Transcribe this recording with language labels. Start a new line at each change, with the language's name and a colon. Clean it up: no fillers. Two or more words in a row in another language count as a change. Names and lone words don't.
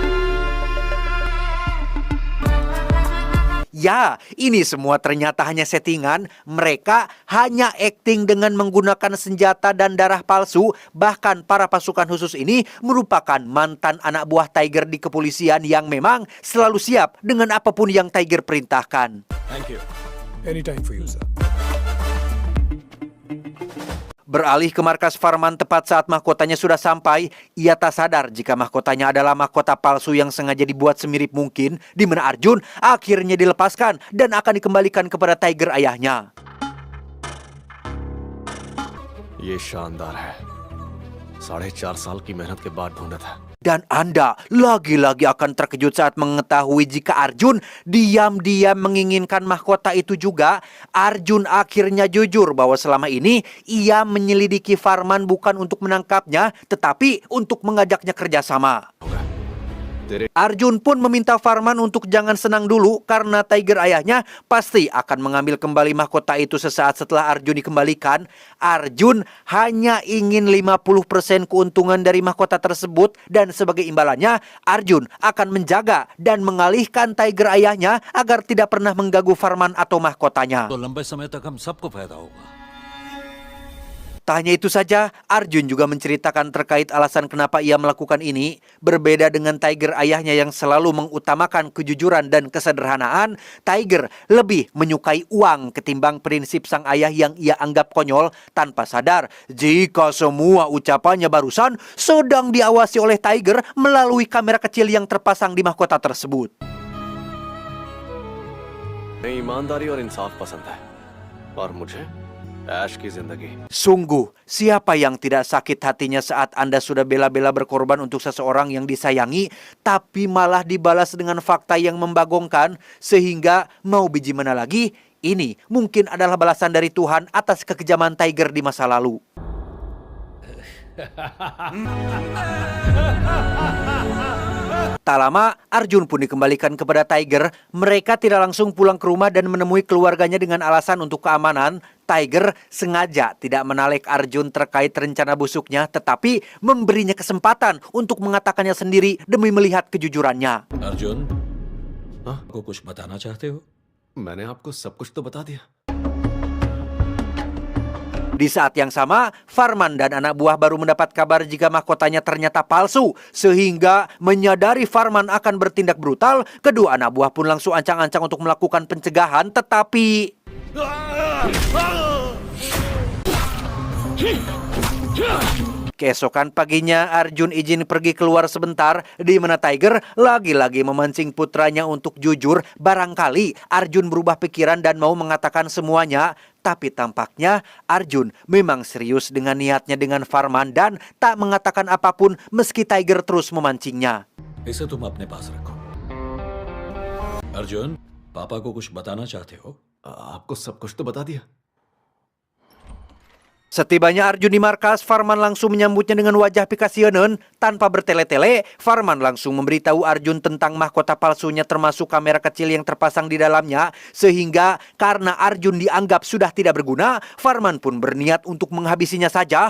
Indonesian: Ya, ini semua ternyata hanya settingan. Mereka hanya akting dengan menggunakan senjata dan darah palsu. Bahkan para pasukan khusus ini merupakan mantan anak buah Tiger di kepolisian yang memang selalu siap dengan apapun yang Tiger perintahkan.
English: Thank you. Anytime for you, sir.
Indonesian: Beralih ke markas Farman tepat saat mahkotanya sudah sampai, ia tak sadar jika mahkotanya adalah mahkota palsu yang sengaja dibuat semirip mungkin, di mana Arjun akhirnya dilepaskan dan akan dikembalikan kepada Tiger ayahnya.
Hindi: ये शानदार है। 4.5 साल की मेहनत के बाद ढूंढा था।
Indonesian: Dan Anda lagi-lagi akan terkejut saat mengetahui jika Arjun diam-diam menginginkan mahkota itu juga. Arjun akhirnya jujur bahwa selama ini ia menyelidiki Farman bukan untuk menangkapnya, tetapi untuk mengajaknya kerjasama. Arjun pun meminta Farman untuk jangan senang dulu karena Tiger ayahnya pasti akan mengambil kembali mahkota itu sesaat setelah Arjun dikembalikan. Arjun hanya ingin 50% keuntungan dari mahkota tersebut dan sebagai imbalannya Arjun akan menjaga dan mengalihkan Tiger ayahnya agar tidak pernah mengganggu Farman atau mahkotanya.
Hindi: तो लंबे समय तक हम सबको फायदा होगा.
Indonesian: Tak hanya itu saja, Arjun juga menceritakan terkait alasan kenapa ia melakukan ini. Berbeda dengan Tiger ayahnya yang selalu mengutamakan kejujuran dan kesederhanaan, Tiger lebih menyukai uang ketimbang prinsip sang ayah yang ia anggap konyol tanpa sadar jika semua ucapannya barusan sedang diawasi oleh Tiger melalui kamera kecil yang terpasang di mahkota tersebut.
Hindi: ईमानदारी और इंसाफ पसंद है और मुझे ऐश की जिंदगी.
Indonesian: Sungguh, siapa yang tidak sakit hatinya saat Anda sudah bela-bela berkorban untuk seseorang yang disayangi, tapi malah dibalas dengan fakta yang membagongkan, sehingga mau biji mana lagi, ini mungkin adalah balasan dari Tuhan atas kekejaman Tiger di masa lalu. Tak lama, Arjun pun dikembalikan kepada Tiger. Mereka tidak langsung pulang ke rumah dan menemui keluarganya dengan alasan untuk keamanan. Tiger sengaja tidak menalek Arjun terkait rencana busuknya, tetapi memberinya kesempatan untuk mengatakannya sendiri demi melihat kejujurannya.
Hindi: अर्जुन, आपको कुछ बताना चाहते हो? मैंने आपको सब कुछ तो बता दिया.
Indonesian: Di saat yang sama, Farman dan anak buah baru mendapat kabar jika mahkotanya ternyata palsu. Sehingga menyadari Farman akan bertindak brutal, kedua anak buah pun langsung ancang-ancang untuk melakukan pencegahan, tetapi... Keesokan paginya, Arjun izin pergi keluar sebentar, di mana Tiger lagi-lagi memancing putranya untuk jujur. Barangkali Arjun berubah pikiran dan mau mengatakan semuanya. Tapi tampaknya Arjun memang serius dengan niatnya dengan Farman dan tak mengatakan apapun meski Tiger terus memancingnya.
Hindi: इसे तुम अपने पास रखो. अर्जुन, पापा को कुछ बताना चाहते हो? आपको सब कुछ तो बता दिया.
Indonesian: Setibanya Arjun di markas, Farman langsung menyambutnya dengan wajah pikasionen. Tanpa bertele-tele, Farman langsung memberitahu Arjun tentang mahkota palsunya termasuk kamera kecil yang terpasang di dalamnya. Sehingga karena Arjun dianggap sudah tidak berguna, Farman pun berniat untuk menghabisinya saja.